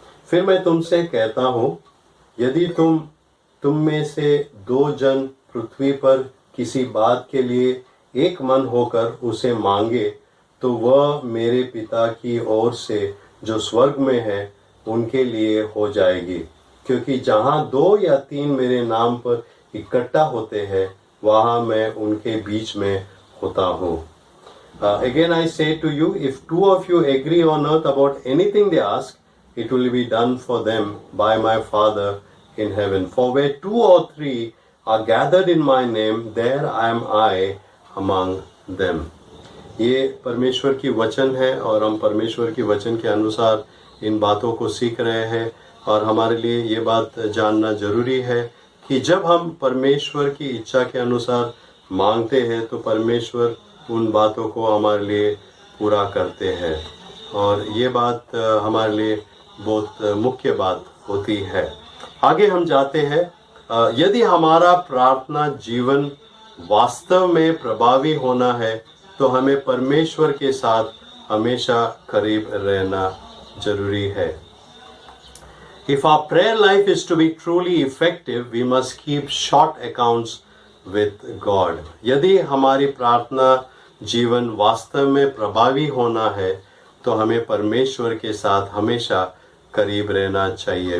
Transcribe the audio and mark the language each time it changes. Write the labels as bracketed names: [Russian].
[Hindi] फिर मैं तुमसे कहता हूँ, यदि तुम में से 2 जन पृथ्वी पर किसी बात के लिए एक मन होकर उसे मांगे तो वह मेरे पिता की ओर से जो स्वर्ग में है उनके लिए हो जाएगी। क्योंकि जहाँ 2 या 3 मेरे नाम पर इकट्ठा होते हैं वहाँ मैं उनके बीच में होता हूँ। [English] Again I say to you, if 2 of you agree on earth about anything they ask, it will be done for them by my Father in heaven. For where 2 or 3 are gathered in my name, there am I among them. [Hindi] ये परमेश्वर की वचन है और हम परमेश्वर की वचन के अनुसार इन बातों को सीख रहे हैं। और हमारे लिए ये बात जानना जरूरी है कि जब हम परमेश्वर की इच्छा के अनुसार मांगते हैं तो परमेश्वर उन बातों को हमारे लिए पूरा करते हैं। और ये बात हमारे लिए बहुत मुख्य बात होती है। आगे हम जाते हैं। यदि हमारा प्रार्थना जीवन वास्तव में प्रभावी होना है तो हमें परमेश्वर के साथ हमेशा करीब रहना जरूरी है। [English] If our prayer life is to be truly effective, we must keep short accounts with God. [Hindi] यदि हमारी प्रार्थना जीवन वास्तव में प्रभावी होना है तो हमें परमेश्वर के साथ हमेशा करीब रहना चाहिए.